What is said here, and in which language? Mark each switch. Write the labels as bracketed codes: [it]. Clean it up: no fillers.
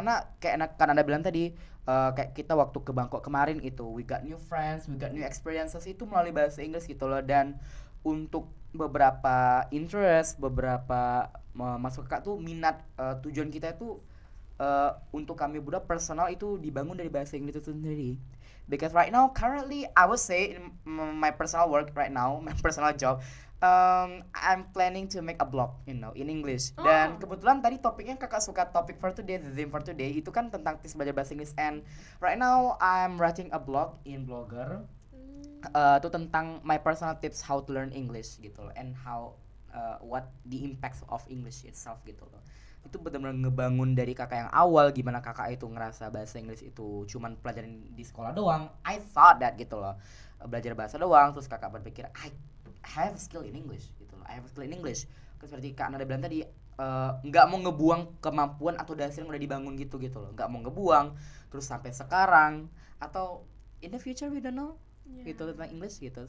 [id] Karena kayak kan anda bilang tadi, kayak kita waktu ke Bangkok kemarin itu, [en] we got new friends, we got new experiences [id] itu melalui bahasa Inggris gitu loh. Dan untuk beberapa interest, beberapa masuk kakak tuh minat, tujuan kita itu untuk kami Buddha personal itu dibangun dari bahasa Inggris itu sendiri. [en] Because right now, currently, I would say in my personal work right now, my personal job, I'm planning to make a blog, in English. [id] Dan kebetulan tadi topiknya kakak suka topik for today, [en] the theme for today [id] itu kan tentang tips belajar bahasa Inggris. [en] And right now, I'm writing a blog in Blogger. [id] Itu tentang [en] my personal tips how to learn English gitu loh, and how what the impacts of English itself gitu loh. [id] Itu benar-benar ngebangun dari kakak yang awal, gimana kakak itu ngerasa bahasa Inggris itu cuman pelajarin di sekolah doang. [en] I thought that [id] gitu loh, belajar bahasa doang. Terus kakak berpikir [en] I have a skill in English gitu loh, I have a skill in English. [id] Terus seperti kak Nada bilang tadi, nggak mau ngebuang kemampuan atau dasar yang udah dibangun gitu loh, nggak mau ngebuang. Terus sampai sekarang atau [en] in the future we don't know [id] gitu tentang English gitu.